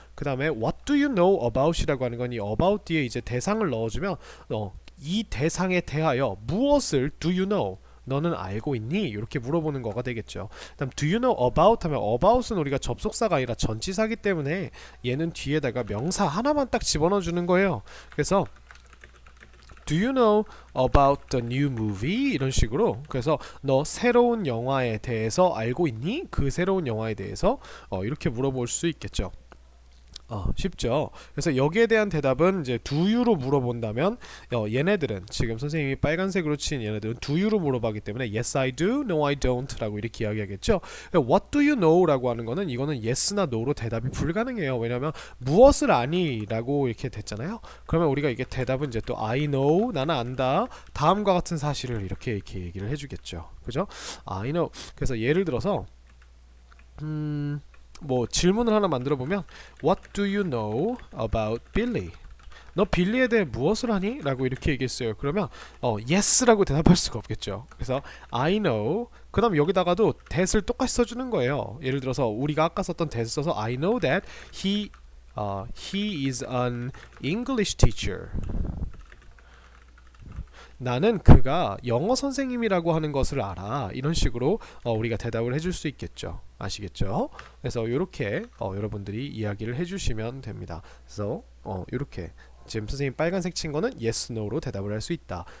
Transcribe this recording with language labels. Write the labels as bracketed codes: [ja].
[ko] 그 다음에 [en] what do you know about [ko] 이라고 하는 건 이 about 뒤에 이제 대상을 넣어주면 이 대상에 대하여 무엇을 [en] do you know? [ko] 너는 알고 있니? 이렇게 물어보는 거가 되겠죠. 그다음 [en] do you know about [ko] 하면 about은 우리가 접속사가 아니라 전치사기 때문에 얘는 뒤에다가 명사 하나만 딱 집어넣어 주는 거예요. [en] 그래서 do you know about the new movie? [ko] 이런 식으로. 그래서 너 새로운 영화에 대해서 알고 있니? 그 새로운 영화에 대해서 이렇게 물어볼 수 있겠죠. 쉽죠. 그래서 여기에 대한 대답은 이제 do you로 물어본다면 얘네들은 지금 선생님이 빨간색으로 친 얘네들은 do you로 물어보기 때문에 [en] yes I do, no I don't [ko] 라고 이렇게 이야기하겠죠. [en] what do you know [ko] 라고 하는 거는 이거는 yes나 no로 대답이 불가능해요. 왜냐하면 무엇을 아니 라고 이렇게 됐잖아요. 그러면 우리가 이게 대답은 이제 또 [en] I know, [ko] 나는 안다, 다음과 같은 사실을 이렇게 얘기를 해주겠죠. 그죠? [en] I know. [ko] 그래서 예를 들어서 뭐 질문을 하나 만들어 보면 [en] What do you know about Billy? [ko] 너 빌리에 대해 무엇을 하니? 라고 이렇게 얘기했어요. 그러면 yes라고 대답할 수가 없겠죠. 그래서 [en] I know. [ko] 그 다음 여기다가도 that을 똑같이 써주는 거예요. 예를 들어서 우리가 아까 썼던 that 써서 [en] I know that he He is an English teacher. [ko] 나는 그가 영어 선생님이라고 하는 것을 알아. 이런 식으로 우리가 대답을 해줄 수 있겠죠. 아시겠죠? 그래서 이렇게 여러분들이 이야기를 해주시면 됩니다. 그래서 이렇게 지금 선생님 빨간색 친 거는 yes, no로 대답을 할 수 있다.